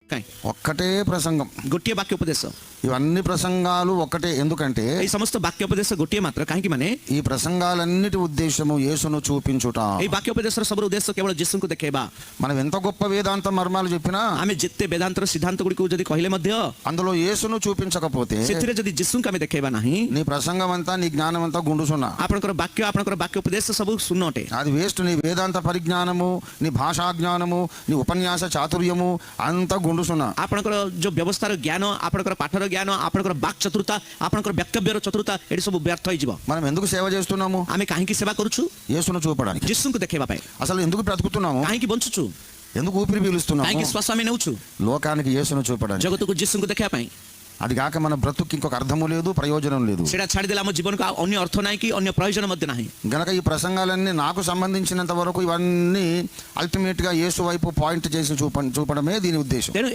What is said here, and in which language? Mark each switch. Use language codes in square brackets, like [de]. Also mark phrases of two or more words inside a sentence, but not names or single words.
[or] କାଇଁ [te] ఒక్కటే ప్రసంగం. [or] ଗୋଟିଏ ବାକ୍ୟ ଉପଦେଶ, [te] ఇవన్నీ ప్రసంగాలు ఒక్కటే. ఎందుకంటే [or] ଏଇ ସମସ୍ତ ବାକ୍ୟ ଉପଦେଶ ଗୋଟିଏ ମାତ୍ର। କାହିଁକି ମାନେ [te] ఈ ప్రసంగాలన్నిటి ఉద్దేశము యేసును చూపించుట. [or] এই ବାକ୍ୟ ଉପଦେଶର ସବୁର ଉଦ୍ଦେଶ୍ୟ କେବଳ ଯୀଶୁଙ୍କୁ ଦେଖେଇବା। [te] మనం ఎంత గొప్ప వేదాంత మర్మాలు చెప్పినా [or] ଆମେ ଯେତେ ବେଦାନ୍ତର ସିଦ୍ଧାନ୍ତ ଗୁଡ଼ିକୁ ଯଦି କହିଲେ ମଧ୍ୟ [te] అందులో యేసును చూపించకపోతే [or] ସେଥିରେ ଯଦି ଯୀଶୁଙ୍କୁ ଆମେ ଦେଖେଇବା ନାହିଁ, [te] నీ ప్రసంగం అంతా నీ జ్ఞానం అంతా గుండుసున్నా. [or] ଆପଣଙ୍କର ବାକ୍ୟ ଉପଦେଶ ସବୁ ଶୂନ ଅଟେ। [te] అది వేస్ట్. నీ వేదాంత పరిజ్ఞానము, నీ భాషా జ్ఞానము, నీ ఉపన్యాస చాతుర్యము అంతా గుండుసున్నా. [or] ଆପଣଙ୍କର ଯୋଉ ବ୍ୟବସ୍ଥାର ଜ୍ଞାନ, ଆପଣଙ୍କର ପାଠର ଜ୍ଞାନ, ଆପଣଙ୍କର ବାକ୍ ଚତୁରତା, ଆପଣଙ୍କର ବକ୍ତବ୍ୟର ଚତୁରତା, ଏଠି ସବୁ ବ୍ୟର୍ଥ ହେଇଯିବ। [te] మనం ఎందుకు సేవ చేస్తున్నాము? [or] ଆମେ କାହିଁକି ସେବା କରୁଛୁ? [te] యేసును చూపడానికి. [or] ଯୀଶୁଙ୍କୁ ଦେଖେଇବା ପାଇଁ। [te] అసలు ఎందుకు బ్రతుకుతున్నాము? [or] କାହିଁକି ବଞ୍ଚୁଛୁ? [te] ఎందుకు ఊపిరి పీలుస్తున్నాము? [or] କାହିଁକି ଶ୍ୱାସ ଆମେ ନେଉଛୁ? [te] లోకానికి యేసును చూపడానికి. [or] ଜଗତକୁ ଯୀଶୁଙ୍କୁ ଦେଖେଇବା ପାଇଁ। [te] అది కాక మన బ్రతుకు ఇంకొక అర్థము లేదు, ప్రయోజనం లేదు. [or] ସେଇଟା ଛାଡ଼ିଦେଲେ ଆମ ଜୀବନକୁ ଆଉ ଅନ୍ୟ ଅର୍ଥ ନାହିଁ କି ଅନ୍ୟ ପ୍ରయోଜନ ମଧ୍ୟ ନାହିଁ। [te] గనక ఈ ప్రసంగాలన్నీ నాకు సంబంధించినంత వరకు ఇవన్నీ అల్టిమేట్ గా యేసు వైపు పాయింట్ చేసి చూపడమే దీని ఉద్దేశం. [or] ତେଣୁ